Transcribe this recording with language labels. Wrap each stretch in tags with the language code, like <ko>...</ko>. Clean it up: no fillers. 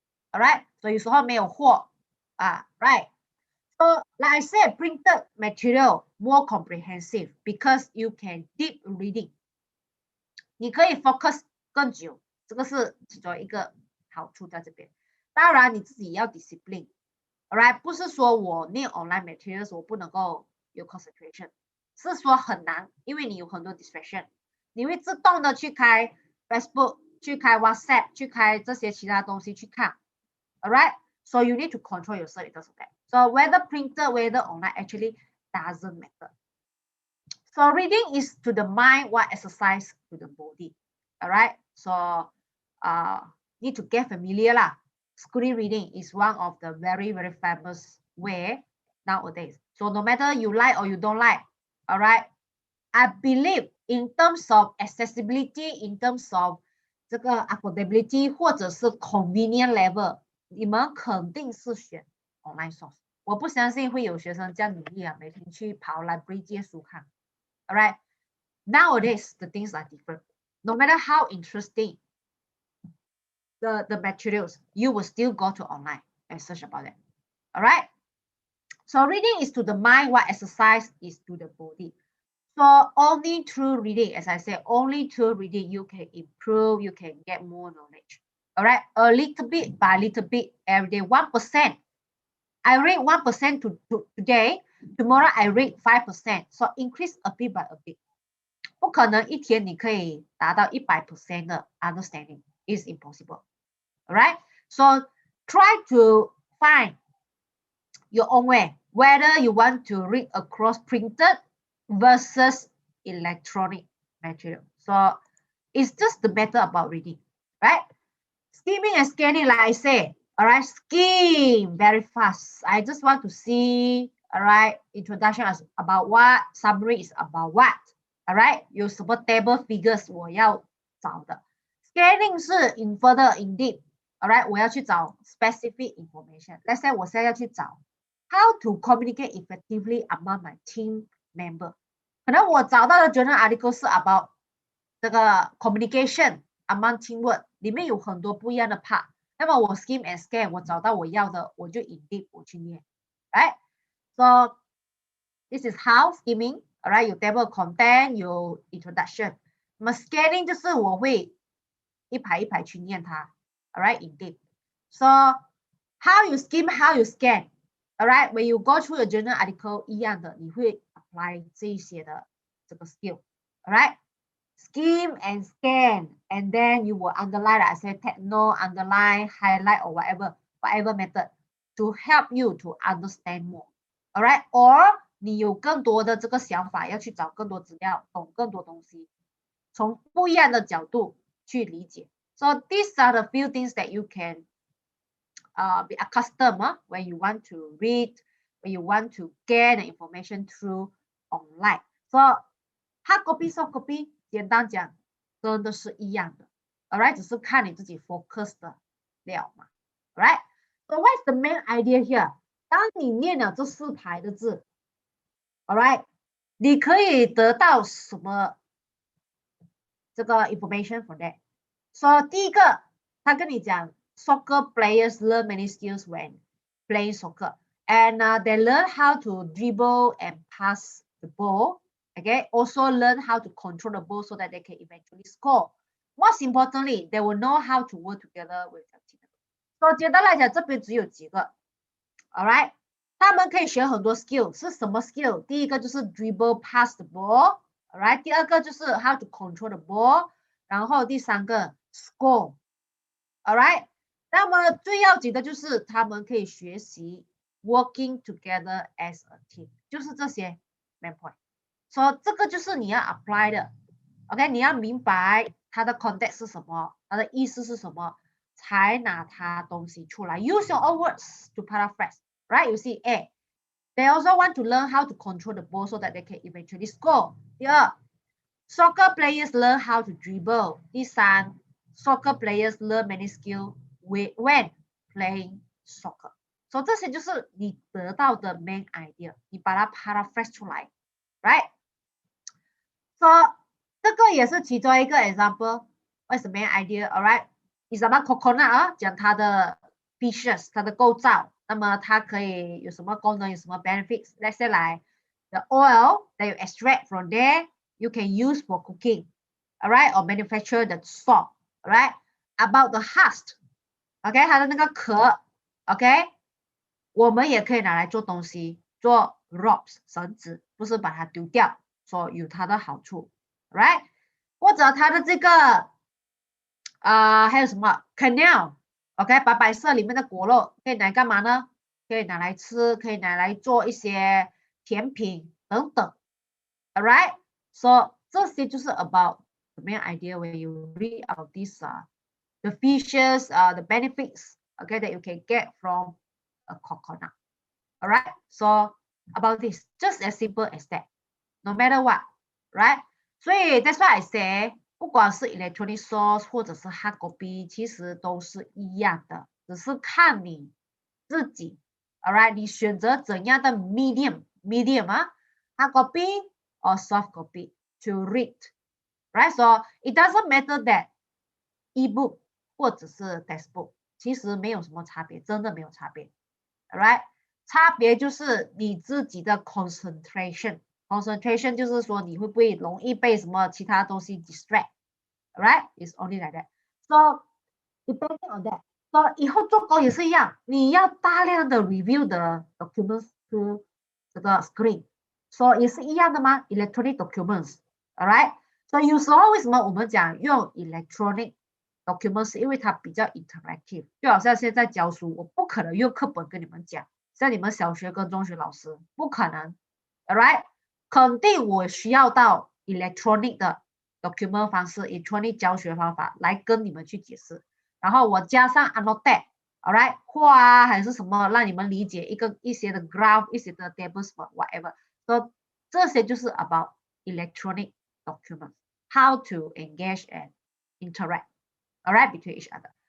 <zh>Alright， 所以有时候没有货right.</zh> <en>So like I said, printed material more comprehensive because you can deep reading.</en> <zh>你可以 focus 更久，这个是其中一个好处在这边。当然你自己要 discipline，alright， 不是说我念</zh> <en>online materials</en> <zh>我不能够有 concentration， 是说很难，因为你有很多 distraction， 你会自动的去开 Facebook， 去开 WhatsApp， 去开这些其他东西去看 ，alright，</zh> <en>so you need to control yourself in terms of that. So whether printed, whether online actually doesn't matter. So reading is to the mind what exercise to the body, alright. So need to get familiar lah. Screen reading is one of the very famous way nowadays. So no matter you like or you don't like, all right, I believe in terms of accessibility, in terms of 这个 affordability</en> <zh>或者是</zh> <en>convenient level，</en> <zh>你们肯定是选</zh> <en>online source。</en> <zh>我不相信会有学生这样努力每天去跑 library 借书看。</zh> <en>All right, nowadays the things are different. No matter how interesting the materials, you will still go to online and search about it. All right. So reading is to the mind what exercise is to the body. So only through reading, as I said, only through reading you can improve, you can get more knowledge. All right. A little bit by little bit every day, 1%. I read 1% today, tomorrow I read 5%. So increase a bit by a bit.</en> <zh>不可能一天你可以达到100% 的 understanding.</zh> <en>Is impossible. All right. So try to find your own way, whether you want to read across printed versus electronic material. So it's just the matter about reading, right? Skimming and scanning, like I say, all right, skim very fast. I just want to see, all right, introduction is about what, summary is about what, all right,</en> <zh>有什么</zh> <en>table figures</en> <zh>我要找的。</zh> <en>Scanning 是 in further in deep, all right,</en> <zh>我要去找</zh> <en>specific information. Let's say</en> <zh>我现在要去找</zh> <en>how to communicate effectively among my team member.</en> <zh>可能我找到的 journal article 是 about 这个</zh> <en>communication among teamwork，</en> <zh>里面有很多不一样的 part。那么我</zh> <en>skim and scan，</en> <zh>我找到我要的，我就 in deep 我去念 ，right?</zh> <en>So this is how skimming, alright? 有 table content， 有 introduction。</en> <zh>那么 scanning 就是我会一排一排去念它 ，alright?</zh> <en>In deep. So how you skim, how you scan, alright? When you go through the journal article 一样的，</en> <zh>你会</zh> <en>apply 这一些的这个 skill, alright? Skim and scan, and then you will underline, like I said, take note, underline, highlight, or whatever method to help you to understand more. All right?</en> <zh>Or 你有更多的这个想法，要去找更多资料，懂更多东西，从不一样的角度去理解。</zh> <en>So these are the few things that you can be accustomed when you want to read, when you want to get the information through online. So hard copy, soft copy.</en> <zh>简单讲，真的是一样的 ，alright， 只是看你自己 focus 的了嘛 ，alright。</zh> <en>So what's the main idea here？</en> <zh>当你念了这4排的字 ，alright， 你可以得到什么这个</zh> <en>information from that？ So</en> <zh>第一个，他跟你讲</zh> <en>，soccer players learn many skills when playing soccer, and they learn how to dribble and pass the ball. Okay, also learn how to control the ball so that they can eventually score. Most importantly, they will know how to work together with their team.</en> <zh>So 简单来讲，这边只有几个 ，All right， 他们可以学很多 skill， 是什么 skill？第一个就是</zh> <en>dribble pass the ball，</en> <zh>All right， 第二个就是</zh> <en>how to control the ball，</en> <zh>然后第三个 score， All right。那么最要紧的就是他们可以学习</zh> <en>working together as a team，</en> <zh>就是这些 main point。So 这个就是你要 apply 的 ，OK？ 你要明白它的 context 是什么，它的意思是什么，才拿它东西出来。</zh> <en>Use your own words to paraphrase, right? You see, A. They also want to learn how to control the ball so that they can eventually score. 第二 ，soccer players learn how to dribble. 第三 ，soccer players learn many skills when playing soccer.</en> <zh>所以这些就是你得到的 main idea， 你把它 paraphrase 出来 ，right？</zh> <en>So</en> <zh>这个也是其中一个</zh> <en>example。What's the main idea?</en> <zh>Alright, is about coconut 啊，讲它的 features， 它的构造。那么它可以有什么功能，有什么 benefits？</zh> <en>Let's say like the oil that you extract from there, you can use for cooking, alright, or manufacture the salt, alright. About the husk,</en> <zh>OK， 它的那个壳 ，OK， 我们也可以拿来做东西，做 ropes 绳子，不是把它丢掉，说有它的好处 ，right？或者它的这个还有什么 canal，OK， 白白色里面的果肉可以拿来干嘛呢？可以拿来吃，可以拿来做一些甜品等等 ，alright？</zh> <en>So</en> <zh>这些就是</zh> <en>about the main idea when you read about this the features, the benefits, okay, that you can get from a coconut. All right. So about this, just as simple as that. No matter what, right?</en> <zh>所以 that's why I say， 不管是 electronic source 或者是 hard copy， 其实都是一样的，只是看你自己 ，all right， 你选择怎样的 medium 啊 ，</zh> <en>hard copy or soft copy to read, right? So it doesn't matter that ebook</en> <zh>或者是 textbook， 其实没有什么差别，真的没有差别 ，all right？差别就是你自己的 concentration 就是说你会不会容易被什么其他东西 distract，all right？</zh> <en>It's only like that. So depending on that，</en> <zh>so 以后做工也是一样，你要大量的 review 的 documents to 这个 screen， so 也是一样的吗 ？electronic documents，all right？ So 有时候为什么我们讲用 electronic documents， 是因为它比较 interactive， 就好像现在教书，我不可能用课本跟你们讲，像你们小学跟中学老师不可能 ，all right？肯定我需要到 electronic 的 document 方式 ，electronic 教学方法来跟你们去解释，然后我加上 annotate，all right， 画啊还是什么，让你们理解一些的 graph， 一些的 tables whatever， so 这些就是 about electronic documents，</zh> <en>how to engage and interact。</en> <zh>All right,</zh> <en>between each other.</en>